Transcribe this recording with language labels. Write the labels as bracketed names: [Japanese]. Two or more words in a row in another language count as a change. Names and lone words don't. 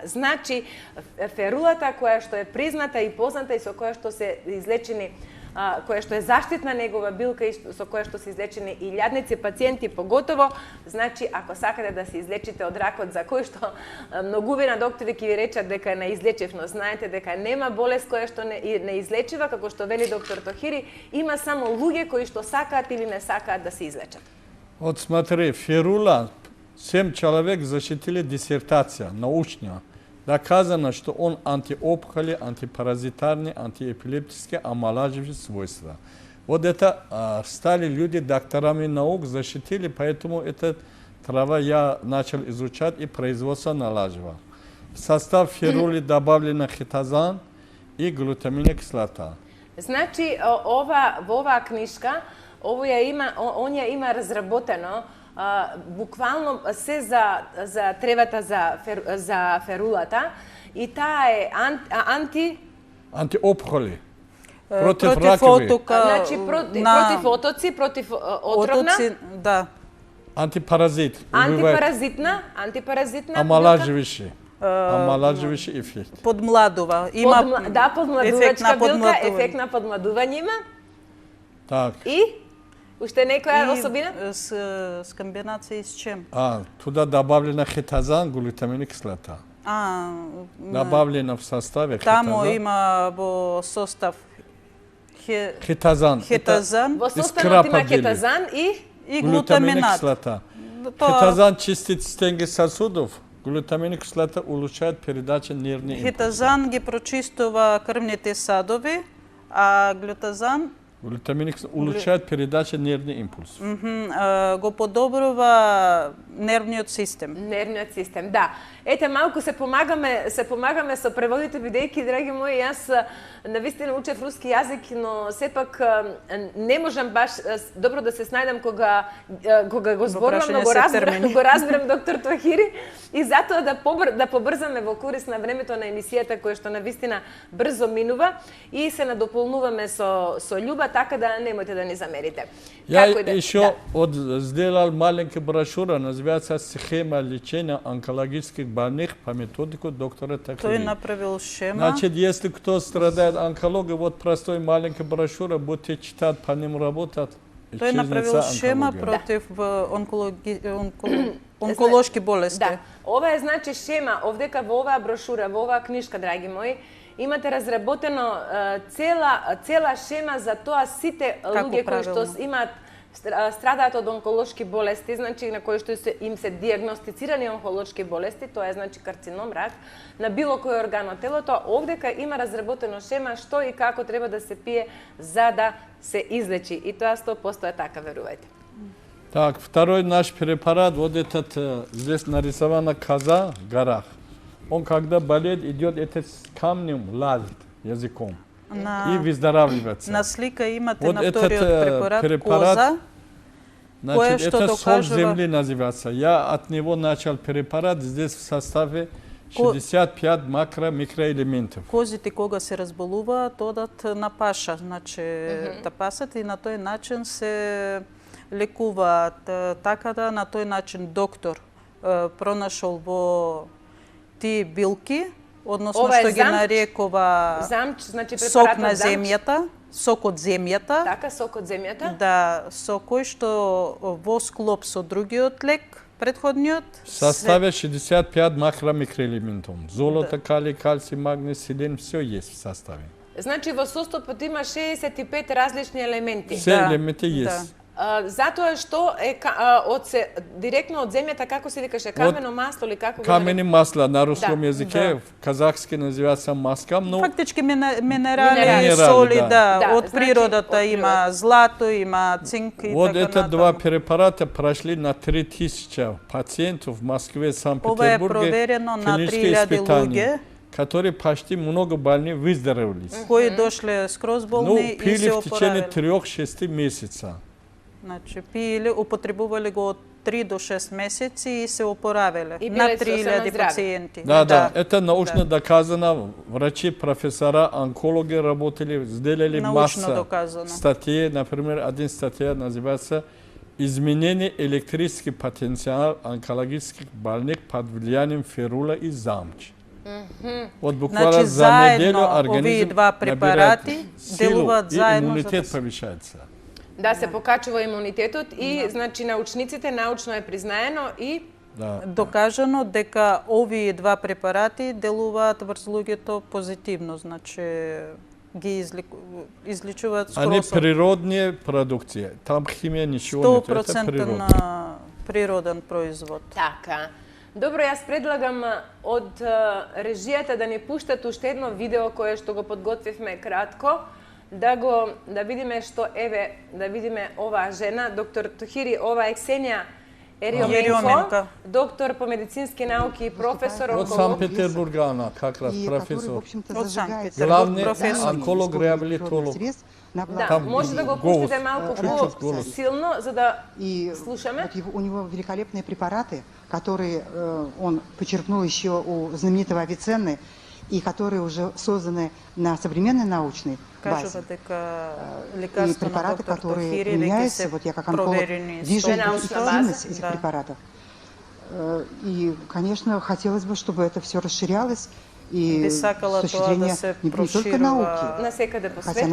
[Macedonian] Значи, ферулата која што е призната и позната и со која што се излечени која што е заштитна негова билка и со која што се излечени илјадници пациенти, поготово, значи, ако сакате да се излечите од ракот, за кој што многувина доктори ќе ви речат дека е неизлечив, но знаете дека нема болест која што не излечива, како што вели доктор Тохири, има само луѓе кои што сакаат или не сакаат да се излечат. [Russian] Вот смотри, Фирула, 7 человек защитили диссертация научная. Доказано, что он антиопухоли, антипаразитарный, антиэпилептический, омолаживающий свойства. Вот это стали люди докторами наук, защитили, поэтому эта трава я начал изучать и производство налаживал. В состав фирули добавлена хитозан и глутаминная кислота. [Macedonian] Значи, оваа книжка, он ја има разработено буквално се за тревата за ферулата и таа е [Russian] антиопухоли. [Macedonian] Против ракови. отока, против отоци, против отровна, да. Антипаразит. антипаразитна, [Russian] Омолаживающий. Омолаживающий эффект. [Macedonian] Подмладува. подмладувачка билка, ефект на подмладување има. [Russian] Так. [Macedonian] И уште некоја особина? [Russian] С комбинацией с чем? Туда добавлена хитозан, глутаминная кислота. Добавлена в составе [Macedonian] Тамо има во состав хитозан. Во составот има хитозан и глутаминат. [Russian] Кислота. Хитозан чистит стенки сосудов, глутаминная кислота улучшает передачу нервной импульси. [Macedonian] Хитозан ги прочистува крвните садови, а глутазан [Russian] Глутаминная кислота улучшает передачу нервный импульс. [Macedonian] Го подобрува нервниот систем. Нервниот систем, да. Ете, малку се помагаме со преводите, бидејќи, драги мои, јас навистина учев руски јазик, но сепак не можам баш добро да се снајдам кога го зборувам, но го разберам доктор Тохири и затоа да побрзаме во корист на времето на емисијата која што навистина брзо минува и се надополнуваме со љуба, така да немојте да ни замерите. [Russian] Я еще сделал маленькую брошюру, называется «Схема лечения онкологических больных по методику доктора Тохири». [Macedonian] Тој направил шема. [Russian] Значит, если кто страдает онкологией, вот простой маленькая брошюра, будете читать, по ним работать. [Macedonian] Тој направил шема против онколошки болести. Да, ова е значи шема, овдека во оваа брошура, во оваа книжка, драги мои, имате разработено цела шема за тоа сите луѓе кои што имаат страдаат од онколошки болести, значи на кои што им се диагностицирани онколошки болести, тоа е значи карцином, рак, на било кој орган од телото, овдека има разработено шема што и како треба да се пие за да се излечи. И тоа 100% е така, верувајте. [Russian] Так, второй наш препарат, вот этот, здесь нарисована коза в горах. Он, когда болеет, идет этот с камнем, лазит языком и выздоравливается. [Macedonian] На слика имате [Russian] вот [Macedonian] на вториот препарат коза, [Russian] значит, это соль земли называется. Я от него начал препарат, здесь в составе 65 микроэлементов. [Macedonian] Козите кога се разболуваат, одат на паша, значи тапасат и на тој начин се лекуваат. Така да на тој начин доктор пронашол во тие билки, односно што ги нарекува сок на земјата, сок од земјата. Така, сок од земјата. Да, со кој што во склоп со другиот лек, предходниот. [Russian] В составе 65 микроэлементов. Золото, калий, кальций, магний, селен, все есть в составе. [Macedonian] Значи во составот има 65 различни елементи. [Russian] Все элементы есть. [Macedonian] Затоа што е директно од земјата, како се викаше, камено масло или како го Камени масла на руском Да, [Russian] язике, да. в казахски називається маска, но [Macedonian] Фактички Минерали, минерали, соли, да. да. Да, [Russian] От [Macedonian] значи, природата од има природа. злато, има цинк и [Russian] вот [Macedonian] така [Russian] это два [Macedonian] натаму. [Russian] препарата прошли на 3000 пациентов в Москве, [Macedonian] Ова е [Russian] Санкт-Петербурге, [Macedonian] проверено на [Russian] клинические 3000 испытания, [Macedonian] луѓе [Russian] которые почти много больных выздоровели. [Macedonian] кои дошле скроз [Russian] Ну, [Macedonian] болни и пили се [Russian] в течение [Macedonian] опоравиле. 3-6 месеца. Значи, пиеле, употребувале го од 3 до 6 месеци и се опоравиле. И На биле сосема 3000 здрави. пациенти. [Russian] Да, это научно доказано. Врачи, профессора, онкологи работали, сделали [Macedonian] Научно [Russian] массу [Macedonian] доказано. [Russian] статей. Например, один статья называется «Изменение электрический потенциал онкологических больных под влиянием ферула и замч». Вот буквально [Macedonian] Значи, [Russian] за неделю [Macedonian] заедно овие [Russian] организм [Macedonian] два [Russian] набирает [Macedonian] препарати [Russian] силу [Macedonian] делуваат [Russian] и [Macedonian] заедно за [Russian] иммунитет [Macedonian] да се- [Russian] повышается. [Macedonian] Да се покачува имунитетот и значи научниците научно е признаено и Да. Докажано дека овие два препарати делуваат врз луѓето позитивно, значи ги изличуваат [Russian] Они [Macedonian] скроз [Russian] природные продукции. Там химия ничего нет. Это 100% природа. [Macedonian] на природен производ. така. Добро, јас предлагам од режијата да ни пуштат уште едно видео кое што го подготвивме кратко, да видиме што да видиме оваа жена, доктор Тохири, ова е Ксенија Ериоменко, Ериоменко. доктор по медицински науки и професор [Russian] Вот [Macedonian] онколог. [Russian] Санкт-Петербурга она как раз и который, в профессор. общем-то, Вот зажигает Санкт-Петербург, Главный профессор. онколог-реабилитолог. [Macedonian] на Да, благо [Russian] Там [Macedonian] може да го [Russian] голос, [Macedonian] пуштите малку [Russian] голос. [Macedonian] по-силно, за да [Russian] И [Macedonian] слушаме. [Russian] вот у него великолепные препараты, которые он почерпнул еще у знаменитого Авиценны, и которые уже созданы на современной научной базе. [Macedonian] Кажува дека [Russian] И [Macedonian] лекарство на [Russian] препараты, [Macedonian] доктор [Russian] которые [Macedonian] Тохири веќе [Russian] применяются, [Macedonian] се [Russian] вот я как онколог [Macedonian] проверени. [Russian] вижу [Macedonian] научна база, [Russian] эффективность этих [Macedonian] да. [Russian] препаратов. И, конечно, хотелось бы, чтобы это все расширялось. [Macedonian] И Би [Russian] с [Macedonian] сакала [Russian] точки [Macedonian] тоа да [Russian] зрения [Macedonian] се [Russian] не только [Macedonian] проширува. [Russian] науки, [Macedonian] Насекаде по [Russian] хотя [Macedonian] свету.